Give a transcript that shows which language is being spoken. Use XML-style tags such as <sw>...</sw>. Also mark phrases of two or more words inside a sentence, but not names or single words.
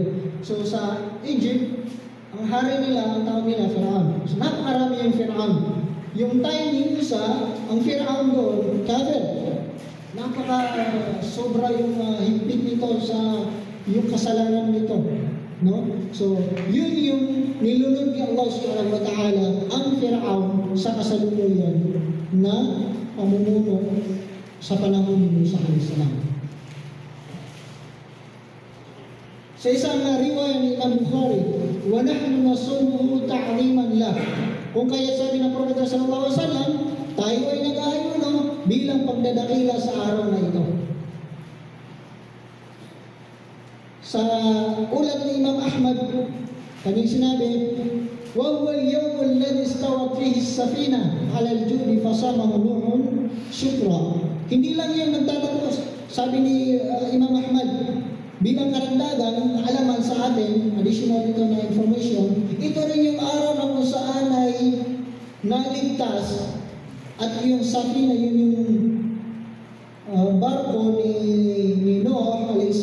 <tl>So sa Egypt, ang hari nila, ang tawag nila, Fir'aun. So napakarami yung Fir'aun. Yung time ni Musa, ang Fir'aun doon, kafir. Sobra yung higpit nito sa yung kasalanan nito. No? So, yun yung nilunod ni Allah</tl> <ar>سبحانه وتعالى</ar> <tl>ang Fir'aun sa kasalukuyan na pamumuno sa panahon ni Musa a.s. Sa isang riwaya ni Imam Bukhari,</tl> <ar>ونحن نصومه تعظيما له.</ar> <tl>Kung kaya sabi ng Propeta</tl> <ar>صلى الله عليه وسلم,</ar> <tl>tayo ay nag-aayuno bilang pagdadakila sa araw na ito. Sa ulat ni Imam Ahmad, kanyang sinabi,</tl> <ar>وهو اليوم الذي استوت فيه السفينة على الجودي فصامه نوح شكرا.</ar> <tl>Hindi lang yan nagtatapos. Sabi ni Imam Ahmad, bilang karagdagan, kaalaman sa atin, additional ito na information, ito rin yung araw na kung saan ay naligtas at yung safina, yun yung barko ni Noah a.s.</tl>